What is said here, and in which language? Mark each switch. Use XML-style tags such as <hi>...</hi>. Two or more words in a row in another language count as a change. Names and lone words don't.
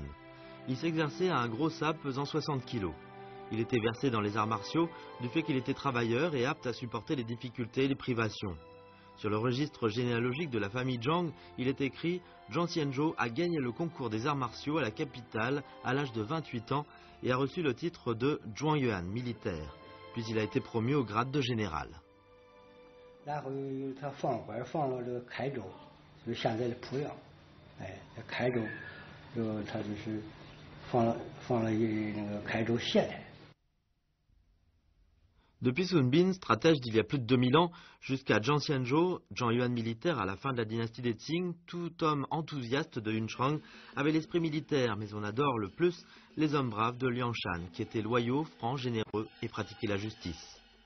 <fr>Il s'exerçait à un gros sabre pesant 60 kg. Il était versé dans les arts martiaux du fait qu'il était travailleur et apte à supporter les difficultés et les privations. Sur le registre généalogique de la famille Zhang, il est écrit « Zhang Xianzhou a gagné le concours des arts martiaux à la capitale à l'âge de 28 ans et a reçu le titre de Zhuangyuan militaire. Puis il a été promu au grade de général. »</fr> <zh>然后他放火放了这个开州，就是现在的濮阳，哎，开州，他就是放了那个开州县。</zh> <fr>Depuis Sun Bin, stratège d'il y a plus de 2000 ans, jusqu'à Zhang Xianzhou, Zhuangyuan militaire à la fin de la dynastie des Qing, tout homme enthousiaste de Yunchang avait l'esprit militaire, mais on adore le plus les hommes braves de Liangshan, qui étaient loyaux, francs, généreux et pratiquaient la justice.</fr>